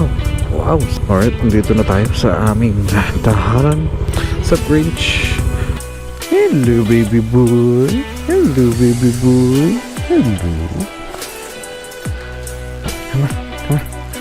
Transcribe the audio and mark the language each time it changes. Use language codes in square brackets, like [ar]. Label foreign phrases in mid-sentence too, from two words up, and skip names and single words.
[en] Wow. [tl] Alright, nandito na tayo sa aming tahanan sa Grinch. [en] Hello baby boy. Hello baby boy. Hello. Come on, come on.